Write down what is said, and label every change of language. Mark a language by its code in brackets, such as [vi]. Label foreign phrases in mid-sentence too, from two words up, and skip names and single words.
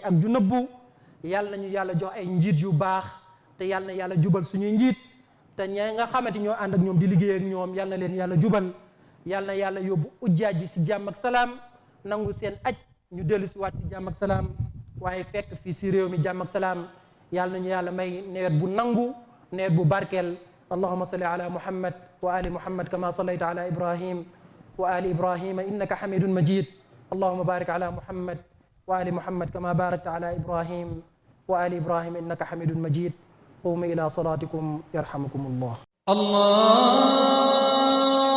[wo] ak ju nëbbu yàlla ñu yàlla jox ay njiit yu baax te yàlla na yàlla jubal suñuy njiit te ña nga xamante ñoo ànd ak ñoom di liggéey ak ñoom yàlla na leen yàlla jubal yàlla na yàlla yóbbu ujjaaj ji si jàmm ak salaam nangu seen aj ñu dellu si waat si jàmm ak salaam waaye fekk fii si réew mi jàmm ak salaam yàlla nañu yàlla may nawet bu nangu nawet bu barkeel [ar] اللهم صل على محمد وآل محمد كما صليت على إبراهيم وآل إبراهيم إنك حميد مجيد اللهم بارك على محمد وآل محمد كما باركت على إبراهيم وآل إبراهيم إنك حميد مجيد قوموا إلى صلاتكم يرحمكم الله